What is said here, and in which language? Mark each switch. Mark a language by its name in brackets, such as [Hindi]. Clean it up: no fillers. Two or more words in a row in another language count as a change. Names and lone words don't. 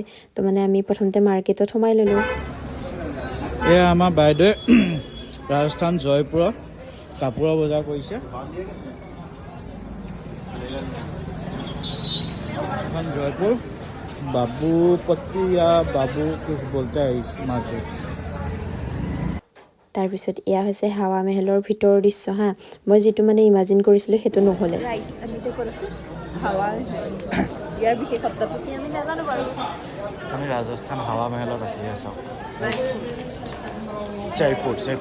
[Assamese] তো মানে আমি প্ৰথমতে মাৰ্কেটত সোমাই ল'লোঁ। এয়া আমাৰ বাইদেৱে ৰাজস্থান জয়পুৰত কাপোৰৰ বজাৰ কৰিছে। [Hindi] এখন জয়পুৰ বাবুপট্টি या বাবু कुछ बोलते हैं इस मार्केट। [Assamese] তাৰপিছত এয়া হৈছে হাৱা মহলৰ ভিতৰৰ দৃশ্য হা। মই যিটো মানে ইমাজিন কৰিছিলোঁ সেইটো নহ'লে। ইয়াৰ বিশেষত্বটো কি আমি নাজানো বাৰু। আমি ৰাজস্থান হাৱা মহলত আছোঁ। জয়পুৰ।